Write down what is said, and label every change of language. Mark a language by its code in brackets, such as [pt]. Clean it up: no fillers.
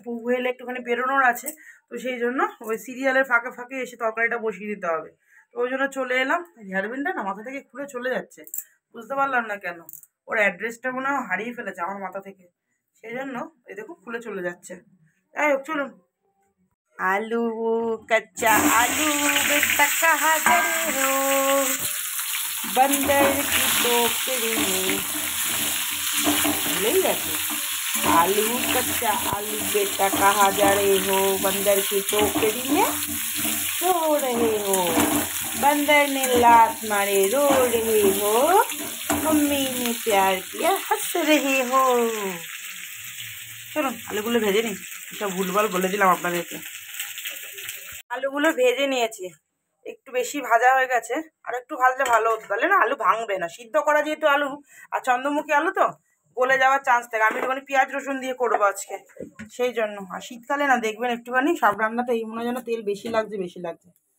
[bn] প্রভু এলে একটুখানি বেরোনোর আছে, তো সেই জন্য ওই সিরিয়ালের ফাঁকে ফাঁকে এসে তরকারিটা বসিয়ে দিতে হবে। তো ওই জন্য চলে এলাম। হেয়ারবিনটা না মাথা থেকে খুলে চলে যাচ্ছে, বুঝতে পারলাম না কেন। ওর অ্যাড্রেসটা মনে হয় হারিয়ে ফেলেছে আমার মাথা থেকে, সেই জন্য এই দেখো খুলে চলে যাচ্ছে। যাই হোক চলুন। [hi] आलू कच्चा आलू बेटा कहाँ गए हो, बंदर की टोकरी में भूल जाते। आलू कच्चा आलू बेटा कहाँ जा रहे हो, बंदर की टोकरी में सो रहे हो, बंदर ने लात मारे रो रहे हो, मम्मी ने प्यार किया हंस रहे हो। [bn] চলুন আলুগুলো ভেজে নিই, এটা ভুলভাল বলে দিলাম আপনাদেরকে। আলুগুলো ভেজে নিয়েছি, একটু বেশি ভাজা হয়ে গেছে, আর একটু ভাজলে ভালো হতো, তাহলে না আলু ভাঙবে না। সিদ্ধ করা যেহেতু আলু আর চন্দ্রমুখী আলু তো গলে যাওয়ার চান্স থাকে। আমি একটুখানি পেঁয়াজ রসুন দিয়ে করবো আজকে, সেই জন্য। আর শীতকালে না দেখবেন একটুখানি সব রান্নাতে এই মনে হয় যেন তেল বেশি লাগছে।